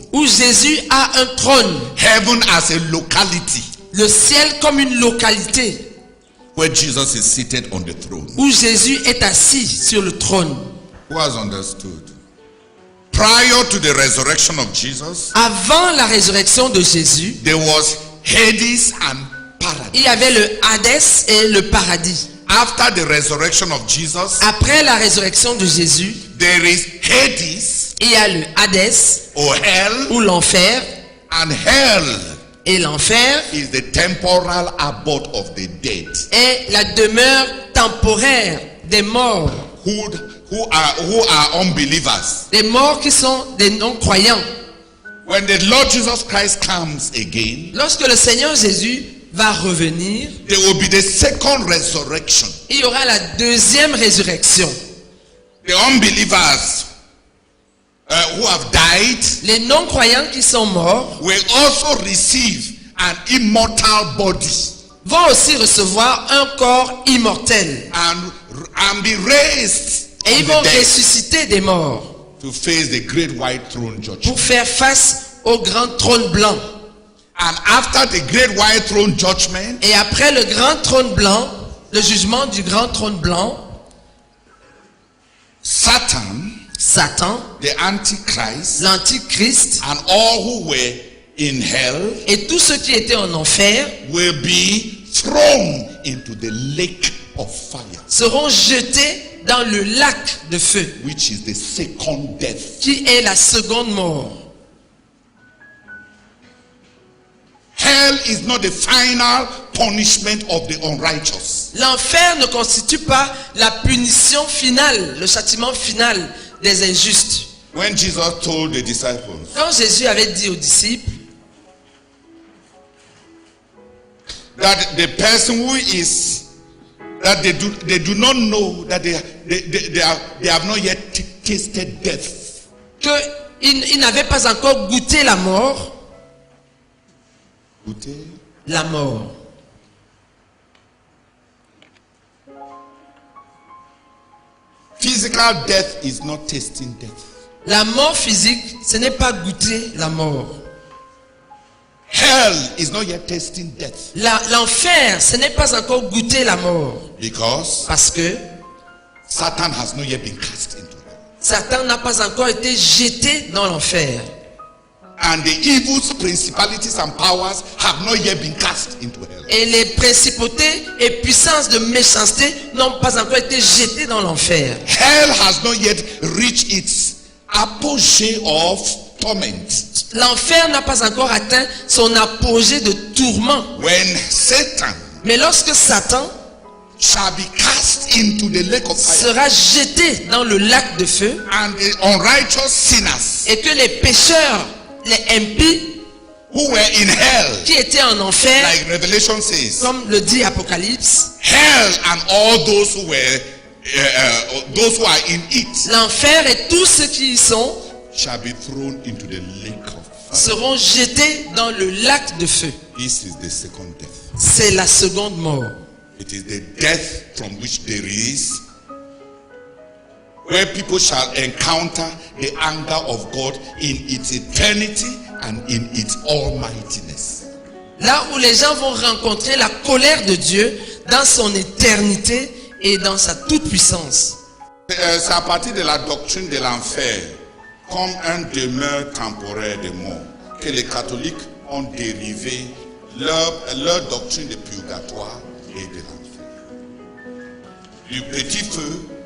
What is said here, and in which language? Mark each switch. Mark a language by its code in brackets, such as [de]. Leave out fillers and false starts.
[fr] où Jésus a un trône. [en] Heaven as a locality, [fr] Le ciel comme une localité, [en] where Jesus is seated on the throne. [fr] où Jésus est assis sur le trône. [en] Who has understood? Prior to the resurrection of Jesus, [fr] Avant la résurrection de Jésus, [en] there was Hades and paradise. [fr] il y avait le Hadès et le paradis. [en] After the resurrection of Jesus, [fr] Après la résurrection de Jésus, [en] there is Hades [fr] il y a le Hadès [en] or hell, [fr] ou l'enfer. [en] and hell [fr] Et l'enfer [en] is the temporal abode of the dead [fr] est la demeure temporaire des morts. [en] who are unbelievers. [fr] Des morts qui sont des non-croyants. [en] When the Lord Jesus Christ comes again, [fr] Lorsque le Seigneur Jésus va revenir, [en] there will be the second resurrection. [fr] il y aura la deuxième résurrection. [en] The unbelievers who have died [fr] Les non-croyants qui sont morts [en] will also receive an immortal body [fr] vont aussi recevoir un corps immortel. [en] and be raised [fr] Et ils [en] from [fr] vont [en] the dead [fr] ressusciter des morts [en] to face the great white throne judgment. [fr] pour faire face au grand trône blanc. [en] And after the great white throne judgment, [fr] Et après le grand trône blanc, le jugement du grand trône blanc, [en] Satan, [fr] Satan, [en] the Antichrist, [fr] l'Antichrist [en] and all who were in hell [fr] et tous ceux qui étaient en enfer [en] will be thrown into the lake of fire, [fr] seront jetés dans le lac de feu, [en] which is the second death. [fr] qui est la seconde mort. [en] Hell is not the final punishment of the unrighteous. [fr] L'enfer ne constitue pas la punition finale, le châtiment final des injustes. [en] When Jesus told the disciples, [fr] Quand Jésus avait dit aux disciples [en] that the person who is that they do not know that they have not yet tasted death, [fr] qu'ils n'avaient pas encore goûté la mort, la mort. [en] physical death is not tasting death. [fr] La mort physique, ce n'est pas goûter la mort. [en] Hell is not yet tasting death, [fr] L'enfer, ce n'est pas encore goûter la mort. [en] because [fr] Parce que [en] Satan has not yet been cast into hell. [fr] Satan n'a pas encore été jeté dans l'enfer. [en] And the evil principalities and powers have not yet been cast into hell. [fr] Et les principautés et puissances de méchanceté n'ont pas encore été jetées dans l'enfer. [en] Hell has not yet reached its apogee of torment. [fr] L'enfer n'a pas encore atteint son apogée de tourment. [en] When Satan [fr] Mais lorsque Satan [en] shall be cast into the lake of fire, [fr] sera jeté dans le lac de feu [en] and the unrighteous sinners [fr] et que les pécheurs, les impies [en] who were in hell, [fr] qui étaient en enfer, [en] like Revelation says, [fr] comme le dit Apocalypse, [en] hell and all those who were those who are in it [fr] l'enfer et tous ceux qui y sont [en] shall be thrown into the lake of fire. [fr] seront jetés dans le lac de feu. [en] This is the second death. [fr] C'est la seconde mort. [en] It is the death from which there is, where people shall encounter the anger of God in its eternity and in its almightiness. [fr] Là où les gens vont rencontrer la colère de Dieu dans son éternité et dans sa toute-puissance. C'est à partir de la doctrine de l'enfer, comme un demeure temporaire de mort, que les catholiques ont dérivé leur doctrine de purgatoire et de l'enfer. Du petit feu